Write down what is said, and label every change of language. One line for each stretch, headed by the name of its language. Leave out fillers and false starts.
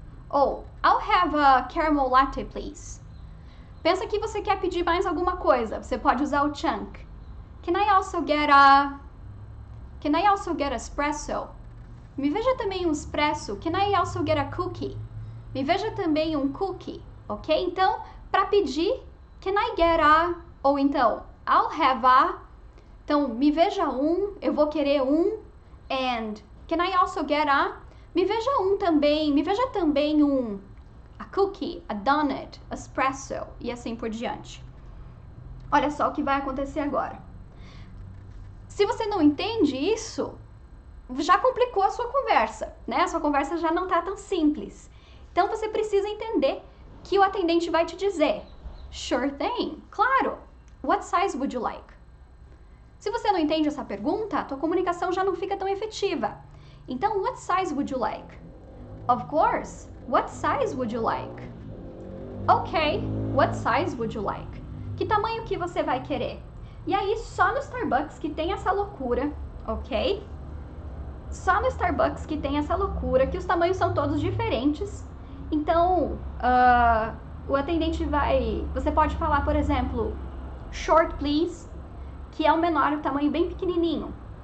English: Ou, I'll have a caramel latte, please.
Portuguese: Pensa que você quer pedir mais alguma coisa. Você pode usar o chunk.
English: Can I also get espresso?
Portuguese: Me veja também um espresso.
English: Can I also get a cookie?
Portuguese: Me veja também um cookie, ok? Então, para pedir,
English: can I get a...
Portuguese: Ou então,
English: I'll have a...
Portuguese: Então, me veja um, eu vou querer um.
English: And, can I also get a...
Portuguese: Me veja um também, me veja também um...
English: A cookie, a donut, a espresso
Portuguese: e assim por diante. Olha só o que vai acontecer agora. Se você não entende isso, já complicou a sua conversa, né? A sua conversa já não tá tão simples. Então você precisa entender que o atendente vai te dizer,
English: sure thing,
Portuguese: claro,
English: what size would you like?
Portuguese: Se você não entende essa pergunta, a tua comunicação já não fica tão efetiva.
English: Então, what size would you like? Of course, what size would you like? Ok, what size would you like?
Portuguese: Que tamanho que você vai querer? E aí, só no Starbucks que tem essa loucura, ok? Só no Starbucks que tem essa loucura, que os tamanhos são todos diferentes. Então, o atendente vai... Você pode falar, por exemplo,
English: short, please,
Portuguese: que é o menor, o tamanho bem pequenininho.